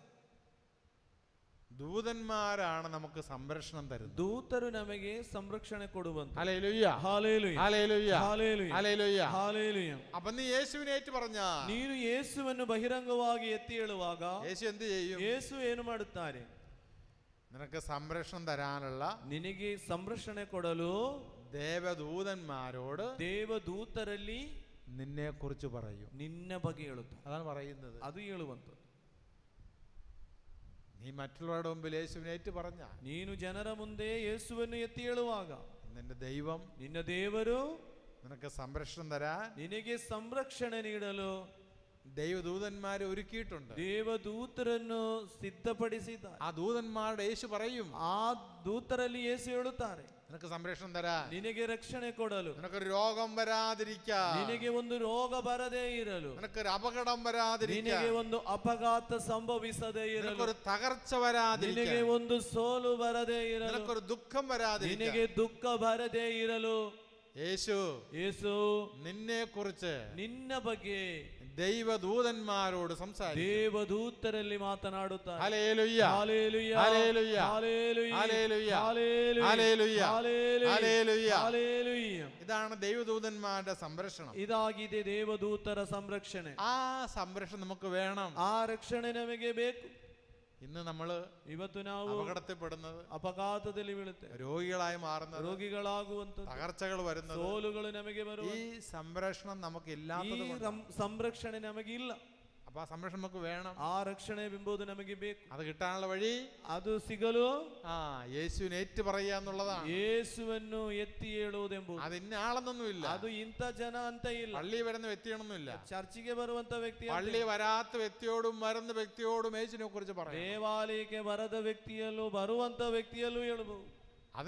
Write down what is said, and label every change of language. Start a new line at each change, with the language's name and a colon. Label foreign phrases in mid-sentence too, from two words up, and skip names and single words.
Malayalam: ദൂതന്മാരാണ് നമുക്ക് സംരക്ഷണം തരുന്നത്.
Kannada: ದೂತರು ನಮಗೆ ಸಂರಕ್ಷಣೆ ಕೊಡುವಂತ.
Malayalam: ഹല്ലേലൂയ, ഹല്ലേലൂയ, ഹല്ലേലൂയ, ഹല്ലേലൂയ, ഹല്ലേലൂയ, ഹല്ലേലൂയ. അപ്പൊ നീ യേശുവിനെ ഏറ്റു പറഞ്ഞാ
Kannada: ನೀನು ಯೇಸುವನ್ನು ಬಹಿರಂಗವಾಗಿ ಎತ್ತಿ ಹೇಳುವಾಗ
Malayalam: യേശു എന്ത് ചെയ്യും?
Kannada: ಯೇಸು ಏನು ಮಾಡುತ್ತಾರೆ?
Malayalam: നിനക്ക് സംരക്ഷണം തരാനുള്ള
Kannada: ನಿನಗೆ ಸಂರಕ್ಷಣೆ ಕೊಡಲು
Malayalam: ദേവദൂതന്മാരോട്
Kannada: ದೇವದೂತರಲ್ಲಿ
Malayalam: നിന്നെ കുറിച്ച് പറയും.
Kannada: ನಿನ್ನ ಬಗ್ಗೆ ಹೇಳುತ್ತಾರೆ.
Malayalam: അതാണ് പറയുന്നത്.
Kannada: ಅದು ಹೇಳುವಂಥದ್ದು.
Malayalam: നീ മറ്റുള്ളവരുടെ മുമ്പിൽ യേശുവിനെ ഏറ്റു പറഞ്ഞ
Kannada: ನೀನು ಜನರ ಮುಂದೆ ಯೇಸುವನ್ನು ಎತ್ತಿ ಹೇಳುವಾಗ
Malayalam: നിന്റെ ദൈവം
Kannada: ನಿನ್ನ ದೇವರು
Malayalam: നിനക്ക് സംരക്ഷണം തരാൻ
Kannada: ನಿನಗೆ ಸಂರಕ್ಷಣೆ ನೀಡಲು
Malayalam: ദൈവദൂതന്മാരെ ഒരുക്കിയിട്ടുണ്ട്.
Kannada: ದೇವದೂತರನ್ನು ಸಿದ್ಧಪಡಿಸಿದ್ದಾರೆ.
Malayalam: ആ ദൂതന്മാരുടെ യേശു പറയും,
Kannada: ಆ ದೂತರಲ್ಲಿ ಯೇಸು ಹೇಳುತ್ತಾರೆ,
Malayalam: നിനക്ക് സംരക്ഷണം തരാൻ,
Kannada: ನಿನಗೆ ರಕ್ಷಣೆ ಕೊಡಲು,
Malayalam: നിനക്കൊരു രോഗം വരാതിരിക്കാൻ,
Kannada: ನಿನಗೆ ಒಂದು ರೋಗ ಬರದೇ ಇರಲು,
Malayalam: നിനക്കൊരു അപകടം വരാതിരിക്കാൻ,
Kannada: ನಿನಗೆ ಒಂದು ಅಪಘಾತ ಸಂಭವಿಸದೇ ಇರಲು,
Malayalam: നിനക്കൊരു തകർച്ച വരാതിരിക്കാൻ,
Kannada: ನಿನಗೆ ಒಂದು ಸೋಲು ಬರದೇ ಇರಲು,
Malayalam: നിനക്കൊരു ദുഃഖം വരാതിരിക്കാൻ,
Kannada: ನಿನಗೆ ದುಃಖ ಬರದೇ ಇರಲು
Malayalam: യേശു നിന്നെ കുറിച്ച്
Kannada: ನಿನ್ನ ಬಗ್ಗೆ
Malayalam: ദൈവദൂതന്മാരോട് സംസാരിക്കും.
Kannada: ದೇವದೂತರಲ್ಲಿ ಮಾತನಾಡುತ್ತಾರೆ.
Malayalam: ഹല്ലേലൂയ, ഹല്ലേലൂയ, ഹല്ലേലൂയ, ഹല്ലേലൂയ, ഹല്ലേലൂയ, ഹല്ലേലൂയ, ഹല്ലേലൂയ, ഹല്ലേലൂയ, ഹല്ലേലൂയ. ഹല്ലേലൂയ. ഇതാണ് ദൈവദൂതന്മാരുടെ സംരക്ഷണം.
Kannada: ಇದಾಗಿದೆ ದೇವದೂತರ ಸಂರಕ್ಷಣೆ.
Malayalam: ആ സംരക്ഷണം നമുക്ക് വേണം.
Kannada: ಆ ರಕ್ಷಣೆ ನಮಗೆ ಬೇಕು.
Malayalam: ഇന്ന് നമ്മള്
Kannada: ಇವತ್ತು ನಾವು
Malayalam: അപകടത്തിൽപ്പെടുന്നത്,
Kannada: ಅಪಘಾತದಲ್ಲಿ ಬೀಳುತ್ತೇವೆ,
Malayalam: രോഗികളായി മാറുന്നത്,
Kannada: ರೋಗಿಗಳಾಗುವಂಥದ್ದು,
Malayalam: തകർച്ചകൾ വരുന്നത്,
Kannada: ಸೋಲುಗಳು ನಮಗೆ ಬರುವ
Malayalam: ഈ സംരക്ഷണം നമുക്ക്
Kannada: ಈ
Malayalam: ഇല്ലാത്തത് കൊണ്ടാണ്.
Kannada: ಸಂರಕ್ಷಣೆ ನಮಗೆ ಇಲ್ಲ.
Malayalam: അപ്പൊ ആ സംരക്ഷണം നമുക്ക് വേണം.
Kannada: ಆ ರಕ್ಷಣೆ ಎಂಬುದು ನಮಗೆ ಬೇಕು.
Malayalam: അത് കിട്ടാനുള്ള വഴി
Kannada: ಅದು ಸಿಗಲು
Malayalam: യേശുവിനെ ഏറ്റു പറയുക എന്നുള്ളതാണ്.
Kannada: ಯೇಸುವನ್ನು ಎತ್ತಿ ಹೇಳುವುದೆಂಬುದು.
Malayalam: അത് ഇന്ന ആളെന്നൊന്നുമില്ല.
Kannada: ಅದು ಇಂಥ ಜನ ಅಂತ ಇಲ್ಲ.
Malayalam: പള്ളി വരുന്ന വ്യക്തിയാണെന്നില്ല.
Kannada: ಚರ್ಚಿಗೆ ಬರುವಂತ ವ್ಯಕ್ತಿ,
Malayalam: പള്ളി വരാത്ത വ്യക്തിയോടും വരുന്ന വ്യക്തിയോടും യേശുവിനെ കുറിച്ച് പറയാം.
Kannada: ದೇವಾಲಯಕ್ಕೆ ಬರದ ವ್ಯಕ್ತಿಯಲ್ಲೂ ಬರುವಂತ ವ್ಯಕ್ತಿಯಲ್ಲೂ ಹೇಳಬಹುದು.